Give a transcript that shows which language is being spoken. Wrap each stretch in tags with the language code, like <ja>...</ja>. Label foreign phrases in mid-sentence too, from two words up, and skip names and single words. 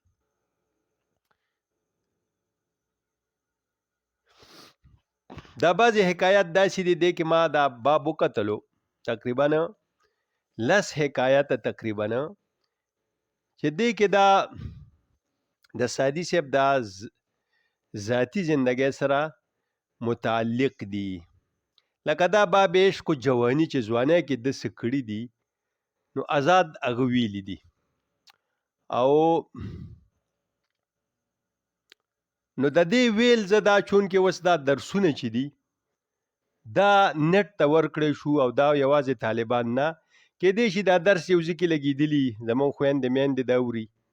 <ps>دا بعضې حکایت داسې دی کې ما دا باب وکتلو، تقریبا 10 حکایت تقریبا چې دی کې دا د سادی صاحب دا ذاتی زندګۍ سره متعلق دي. لکه دا باب عشق و جوانی چې ځوانۍ کې د څه کړي دي نو آزاد هغه ویلي دي. او نو د دې ویل زه دا چون کې اوس دا درسونه چې دي دا نت ته ورکړی شو او دا یوازې طالبان نه کېدای شي دا درس یو ځای کې لګېدلي زموږ خویندې میندې دا اوري.</ps>